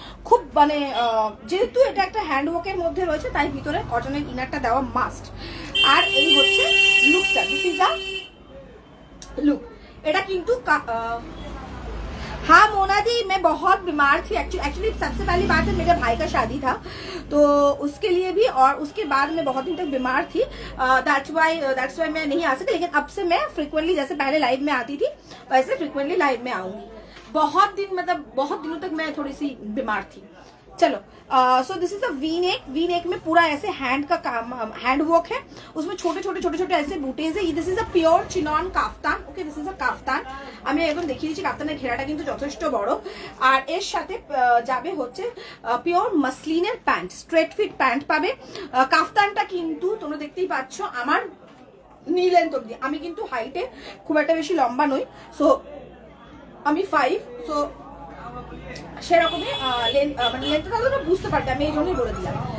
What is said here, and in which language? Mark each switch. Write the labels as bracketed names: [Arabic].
[Bangla] খুব মানে যেহেতু এটা একটা হ্যান্ডওয়ার্কের মধ্যে রয়েছে তাই ভিতরে কটনের ইনারটা দেওয়া মাস্ট। আর এই হচ্ছে লুকটা, [English] This is a look. [Bangla] এটা কিন্তু [Hindi] हाँ मोना दी, मैं बहुत बीमार थी एक्चुअली। सबसे पहली बात है मेरे भाई का शादी था, तो उसके लिए भी, और उसके बाद मैं बहुत दिन तक बीमार थी। [English] that's why [Hindi] मैं नहीं आ सकी। लेकिन अब से मैं फ्रिक्वेंटली, जैसे पहले लाइव में आती थी वैसे फ्रिक्वेंटली लाइव में आऊंगी। बहुत दिन, मतलब बहुत दिनों तक मैं थोड़ी सी बीमार थी। चलो, [English] so this is a [Hindi] V neck में पूरा ऐसे हैंड का काम, हैंड वर्क है, उसमें छोटे छोटे छोटे छोटे ऐसे बूटेज है। [English] This is a pure chinon kaftan. Okay, this is a kaftan. [Bangla] আমি একদম দেখিয়ে দিচ্ছি, কাফতানের ঘেরাটা কিন্তু যথেষ্ট বড়। আর এর সাথে যাবে হচ্ছে pure মাসলিনের pant, straight fit pant পাবে। কাফতানটা কিন্তু তোমরা দেখতেই পাচ্ছ আমার নি লেন্থ অব্দি। আমি কিন্তু হাইটে খুব একটা বেশি লম্বা নই, সো আমি 5, সো সেরকমই মানে লেন্থটা তোমরা বুঝতে পারবে, আমি এই জন্যই বলে দিলাম।